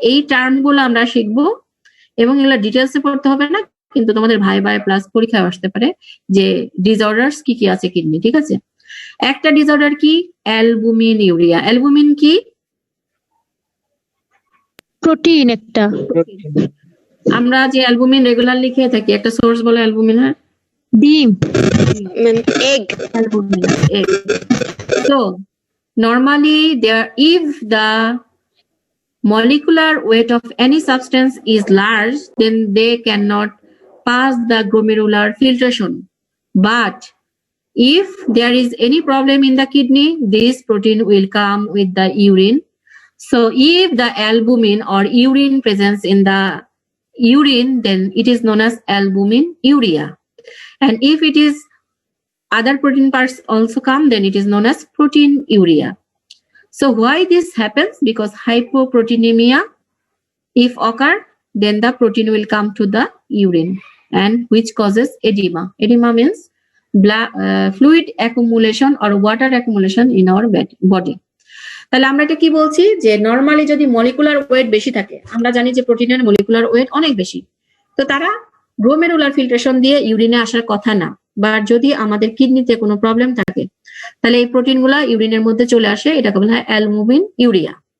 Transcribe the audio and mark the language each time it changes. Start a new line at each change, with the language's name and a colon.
Bangla: এই টার্ম গুলো আমরা শিখবো এবং এগুলো ডিটেলসে পড়তে হবে না, কিন্তু তোমাদের ভাই প্লাস পরীক্ষায় আসতে পারে যে ডিসঅর্ডারস কি কি আছে কিডনি। ঠিক আছে, একটা ডিসঅর্ডার কি? Albumin urea. অ্যালবুমিন কি? প্রোটিন একটা। আমরা যে অ্যালবুমিন রেগুলারলি খেয়ে থাকি, একটা সোর্স বলে অ্যালবুমিনের ডিম।
English: egg. albumin egg. So normally there, if the molecular weight of any substance is large, then they cannot pass the glomerular filtration. But if there is any problem in the kidney, this protein will come with the urine. So if the albumin or urine presence in the urine, then it is known as albuminuria. And if it is other protein parts also come, then it is known as proteinuria. So why this happens? Because hypoproteinemia, if occur, then the protein will come to the urine, and which causes edema. Edema means fluid accumulation or water accumulation in our body.
Bangla: তাহলে আমরা এটা কি বলছি যে normally যদি molecular weight বেশি থাকে, আমরা জানি যে প্রোটিনের মলিকুলার ওয়েট অনেক বেশি, তো তারা গ্লোমেরুলার ফিল্ট্রেশন দিয়ে ইউরিনে আসার কথা না। বা যদি আমাদের কিডনিতে কোনো প্রবলেম থাকে, তাহলে এই প্রোটিনগুলা ইউরিনের মধ্যে চলে আসে, এটাকে বলা হয় অ্যালবুমিন ইউরিয়া।